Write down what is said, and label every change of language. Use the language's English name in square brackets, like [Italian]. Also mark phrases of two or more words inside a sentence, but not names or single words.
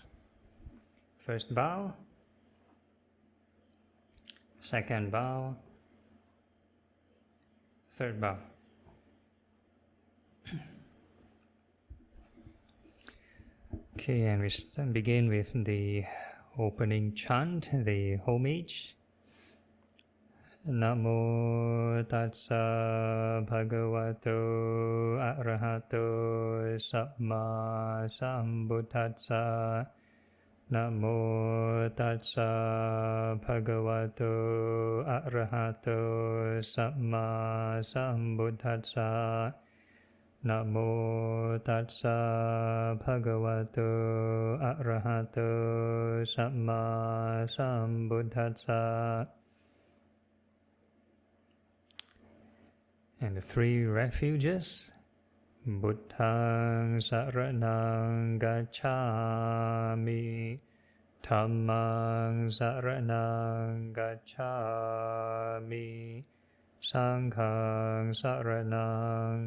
[English] First bow, second bow, third bow. Okay, and we begin with the opening chant, the homage. [Pali] Namo tassa bhagavato arahato samma sambuddhassa. Namo tassa bhagavato arahato samma sambuddhassa. Namo tassa bhagavato arahato samma sambuddhassa. [English] And the 3 refuges. [Pali] Buddhaṃ saraṇaṃ gacchāmi, Dhammaṃ saraṇaṃ gacchāmi, Saṅghāṃ saraṇaṃ